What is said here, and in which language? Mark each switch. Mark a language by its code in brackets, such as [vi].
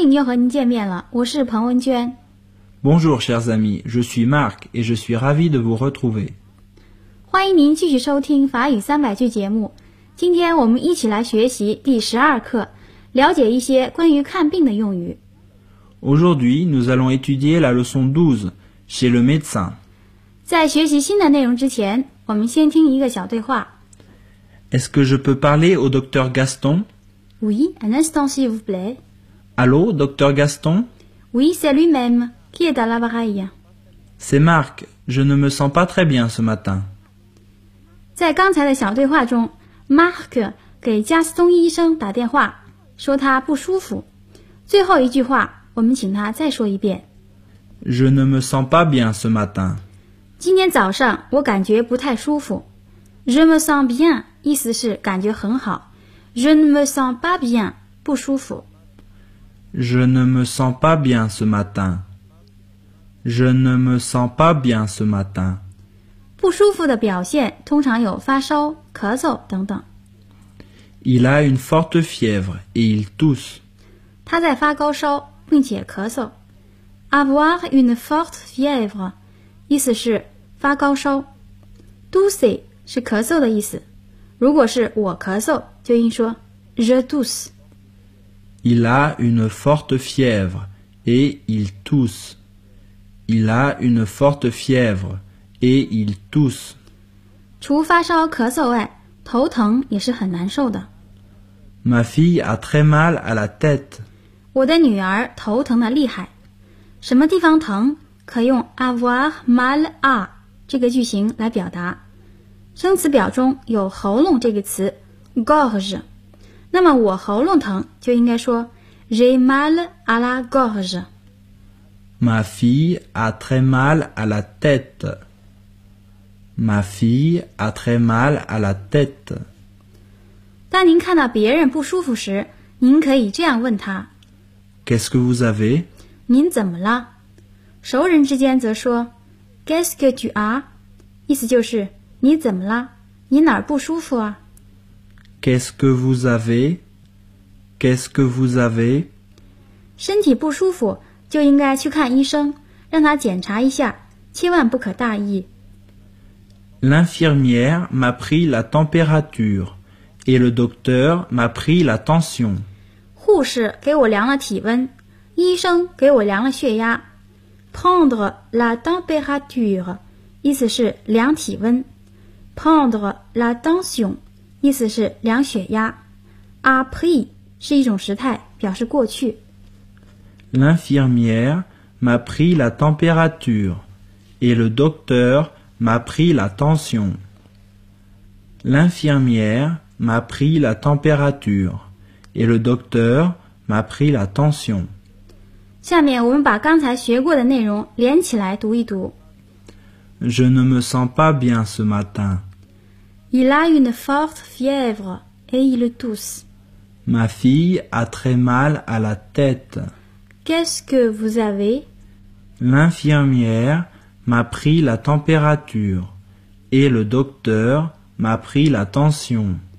[fr] Bonjour, chers amis, je suis Marc et je suis ravi de vous retrouver. [zh] 欢迎您继续收听法语300句节目。今天我们一起来学习第12课，了解一些关于看病的用语。 [fr] Aujourd'hui, nous allons étudier la leçon 12, chez le médecin. [zh] 在学习新的内容之前，我们先听一个小对话。 [fr] Est-ce que je peux parler au docteur Gaston? Oui, un instant s'il vous plaît. Allô, docteur Gaston? Oui, c'est lui-même. Qui est à l'appareil? C'est Marc. Je ne me sens pas très bien ce matin. [zh] 在刚才的小对话中 ，Mark 给加斯东医生打电话，说他不舒服。最后一句话，我们请他再说一遍。 [fr] Je ne me sens pas bien ce matin。 [zh] 今天早上我感觉不太舒服。 [fr] Je me sens bien [zh] 意思是感觉很好。 [fr] Je ne me sens pas bien [zh] 不舒服。 [fr] Je ne me sens pas bien ce matin。 Je ne me sens pas bien ce matin。 [zh] 不舒服的表现通常有发烧、咳嗽等等。 [fr] Il a une forte fièvre et il tousse. [zh] 他在发高烧并且咳嗽。 [fr] Avoir une forte fièvre [zh] 意思是发高烧。 Tousse 是咳嗽的意思。如果是我咳嗽，就应说 [fr] Je tousse. Il a une forte fièvre et il tousse. Il a une forte fièvre. Et il tousse. [zh] 除发烧咳嗽外，头疼也是很难受的。 [fr] Ma fille a très mal à la tête. [zh] 我的女儿头疼得厉害。什么地方疼，可用 avoir mal à 这个句型来表达。生词表中有喉咙这个词 ，gorge。那么我喉咙疼，就应该说 [fr] j'ai mal à la gorge. Ma fille a très mal à la tête. Ma fille a très mal à la tête. [zh] 当您看到别人不舒服时，您可以这样问他 [fr] Qu'est-ce que vous avez? [zh] 您怎么了？熟人之间则说 [fr] Qu'est-ce que tu as? [zh] 意思就是你怎么了？你哪儿不舒服啊？ [fr] Qu'est-ce que vous avez? Qu'est-ce que vous avez? [zh] 身体不舒服就应该去看医生，让他检查一下，千万不可大意。 [fr] L'infirmière m'a pris la température et le docteur m'a pris la tension. [zh] 护士给我量了体温，医生给我量了血压。 [fr] Prendre la température [zh] 意思是量体温。 [fr] Prendre la tension [zh] 意思是量血压。 A pris 是一种时态，表示过去。 [fr] L'infirmière m'a pris la température et le docteur. M'a pris la tension. L'infirmière m'a pris la température et le docteur m'a pris la tension. [zh] 下面我们把刚才学过的内容连起来读一读。 [fr] Je ne me sens pas bien ce matin. Il a une forte fièvre et il tousse. Ma fille a très mal à la tête. Qu'est-ce que vous avez? L'infirmièreM'a pris la température et le docteur m'a pris la tension.